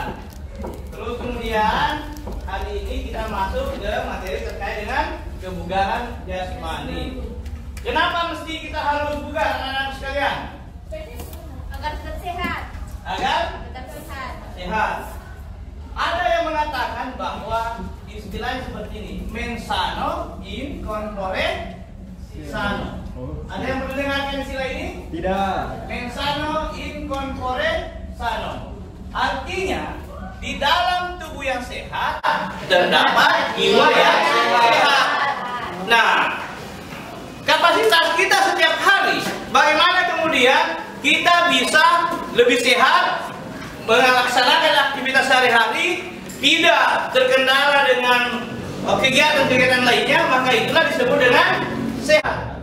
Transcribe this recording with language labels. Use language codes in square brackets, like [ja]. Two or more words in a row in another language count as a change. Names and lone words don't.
[id] Terus kemudian hari ini kita masuk ke materi terkait dengan kebugaran jasmani. Kenapa mesti kita harus bugar, anak-anak sekalian? Agar tetap sehat. Agar Tetap sehat. sehat. Ada yang mengatakan bahwa istilahnya seperti ini, [la] mens sano in corpore sano. [id] Ada yang pernah dengarkan istilah ini? Tidak. [la] Mens sano in corpore sano. [id] Artinya di dalam tubuh yang sehat terdapat jiwa yang sehat. Nah, kapasitas kita setiap hari, bagaimana kemudian kita bisa lebih sehat melaksanakan aktivitas sehari-hari, tidak terkendala dengan kegiatan-kegiatan lainnya, maka itulah disebut dengan sehat.